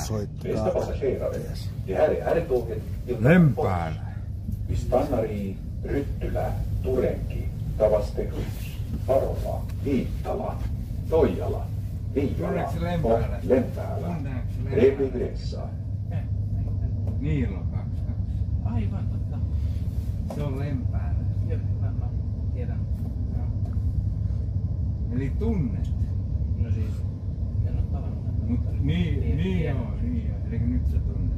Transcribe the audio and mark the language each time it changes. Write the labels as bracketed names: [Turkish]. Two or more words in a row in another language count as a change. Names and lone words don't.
[Swedish] Bästa passagerare, det här är R-tåget till Lempäällä. Vi stannar i Ryttylä, Turenki, Tavastekus, Parola, Viittala, Toijala, Viijala och Lempäälä. Trevlig resa. [Finnish] Niilo 2. Aivan totta. Se on Lempäällä. Joo, mä tiedän. Joo. Eli tunnet. No siis, en ole tavannut häntä. Mut niin joo. Eli nyt sä tunnet.